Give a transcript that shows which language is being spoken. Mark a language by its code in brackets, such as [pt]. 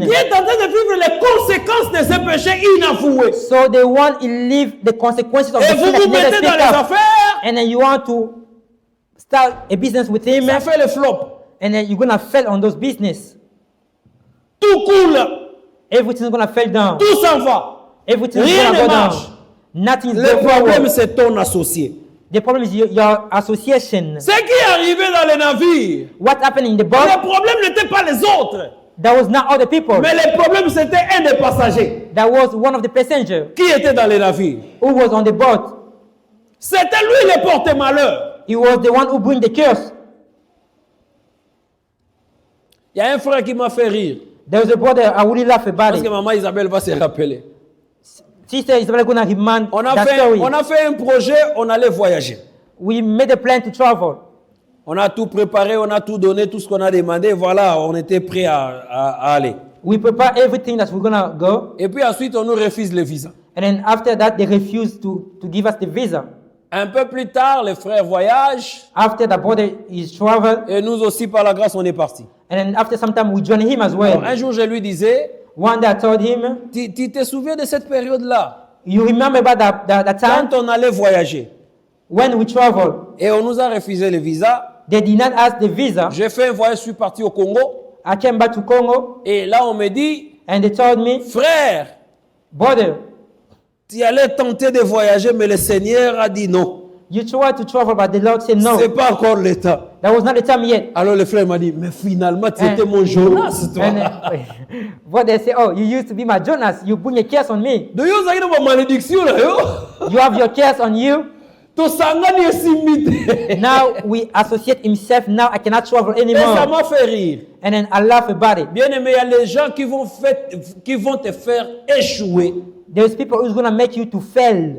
[fr] qui est en train de vivre les conséquences de ces péchés inavoués. [en] So they want to live the consequences of [fr] Et [en] the [fr] vous [en] sin that [fr] vous [en] he never [fr] mettez dans [en] speak [fr] les [en] up. [fr] affaires, [en] And then you want to start a business with him. [fr] ça fait le flop. [en] And then you're going to fail on those business. [fr] Tout coule, [en] Everything's going to fail down. [fr] tout s'en va. [en] Everything's [fr] Rien [en] going to [fr] ne [en] go [fr] marche. [en] down. Nothing is [fr] Le [en] going [fr] problème, [en] forward. [fr] c'est ton associé. [en] The problem is your association. [fr] Ce qui est arrivé dans les navires, [en] What happened in the [fr] le [en] boat? [fr] problème n'était pas les autres, [en] That was not other people. [fr] mais le problème c'était un des passagers [en] That was one of the passengers [fr] qui était dans les navires. [en] who was on the boat. [fr] C'était lui le porte-malheur. [en] He was the one who bring the curse. [fr] Il y a un frère qui m'a fait rire, [en] There was a brother, I really laugh about [fr] parce que [en] it. [fr] maman Isabelle va se rappeler. [en] Sister Isabel going to remind [fr] On a [en] that story. [fr] fait un projet, on allait voyager. [en] We made a plan to travel. [fr] On a tout préparé, on a tout donné, tout ce qu'on a demandé. Voilà, on était prêt à aller. [en] We prepare everything that we're going to go. [fr] Et puis ensuite, on nous refuse le visa. [en] And then after that, they refused to give us the visa. [fr] Un peu plus tard, les frères voyagent [en] After the brother is travel, [fr] et nous aussi, par la grâce, on est partis. [en] and then after some time, we join him as [fr] Alors, [en] well. [fr] un jour, je lui disais, [en] One day I told him, [fr] tu te souviens de cette période-là, [en] you remember about that time [fr] quand on allait voyager [en] when we traveled? [fr] et on nous a refusé le visa. [en] They did not ask the visa. [fr] J'ai fait un voyage, je suis parti au Congo [en] I came back to Congo, [fr] et là, on me dit, [en] and they told me, [fr] frère, [en] brother, [fr] tu allais tenter de voyager, mais le Seigneur a dit non. [en] you tried to travel, but the Lord said no. [fr] C'est pas encore le temps. [en] That was not the time yet. [fr] Alors le frère m'a dit, mais finalement, tu étais mon Jonas, toi. [en] And then, brother said, oh, you used to be my Jonas. You bring a curse on me. [ln] De yo zaki na ba malédiction là yo. [en] You have your curse on you. [ln] To sangani esimite. [en] Now we associate himself. Now I cannot travel [fr] Et ça [en] anymore. [fr] m'a fait rire. [en] And then I laugh about it. [fr] Bien aimé, il y a les gens qui vont te faire échouer [en] There's people who's going to make you to fail